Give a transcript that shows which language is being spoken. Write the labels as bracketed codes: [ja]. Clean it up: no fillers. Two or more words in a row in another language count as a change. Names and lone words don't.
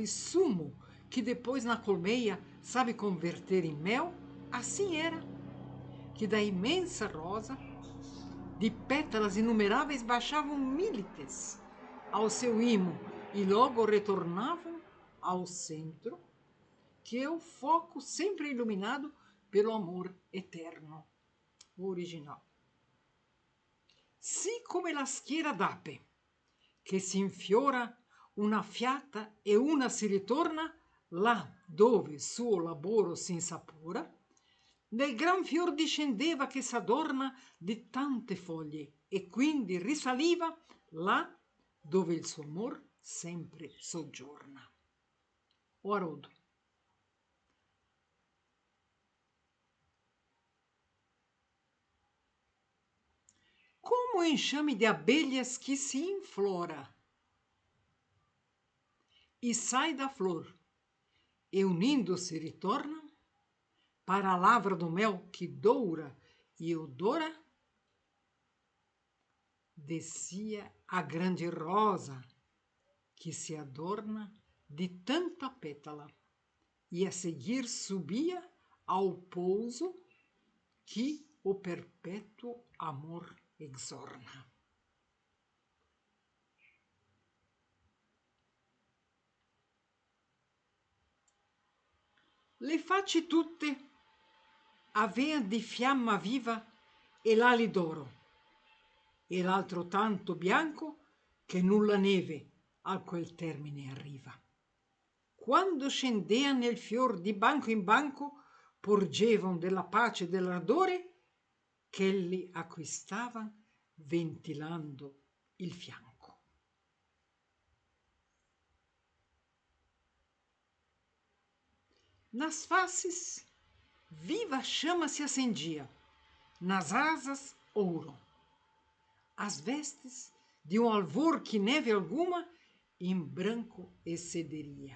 [pt] sumo que depois na colmeia sabe converter em mel, assim era, que da imensa rosa, de pétalas inumeráveis, baixavam mílites ao seu imo e logo retornavam ao centro, que é o foco sempre iluminado pelo amor eterno, o original. [it] Sì come la schiera d'ape, che si infiora una fiata e una si ritorna là dove suo lavoro si insapora, nel gran fior discendeva che s'adorna di tante foglie e quindi risaliva là dove il suo amor sempre soggiorna. [pt] O Haroldo. Como o enxame de abelhas que se inflora e sai da flor, e unindo-se retorna para a lavra do mel que doura e odora, descia a grande rosa que se adorna de tanta pétala e a seguir subia ao pouso que o perpétuo amor exorna. [it] Le facce tutte avean di fiamma viva e l'ali d'oro, e l'altro tanto bianco che nulla neve a quel termine arriva. Quando scendean nel fior di banco in banco, porgevan della pace e dell'ardore ch'elli acquistavan ventilando il fianco. [pt] Nas faces, viva chama se acendia, nas asas, ouro. As vestes, de um alvor que neve alguma, em branco excederia.